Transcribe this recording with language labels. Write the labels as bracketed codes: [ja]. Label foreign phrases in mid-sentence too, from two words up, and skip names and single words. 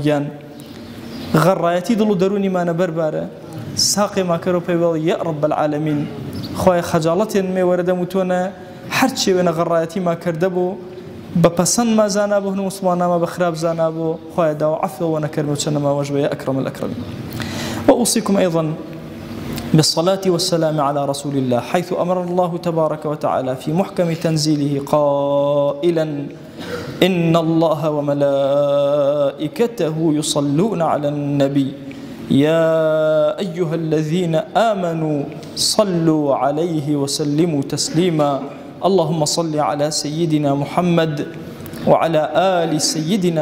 [hac] گیان غەڕایەتی دڵ و دەرونیمانە بەربارە ساقێ ماکەرەوە پێی بڵێ [ar] یا رب العالمین [hac] خوای خەجاڵەتێن مێ وەرەدەم و تۆنە هەر چێوێنە غەڕایەتی ما کردە بوو بە پەسەند ما زانا بوو هەنوو مسلمانامە بە خراپ زانا بوو خوای داوە عەفوە نەکەرمە و چەندەما وەش بە [ar] یا ئەکرەم الأکرەمین وأوصيكم أيضا بالصلاة والسلام على رسول الله حيث أمر الله تبارك وتعالى في محكم تنزيله قائلا إن الله وملائكته يصلون على النبي يا أيها الذين آمنوا صلوا عليه وسلموا تسليما اللهم صل على سيدنا محمد وعلى آل سيدنا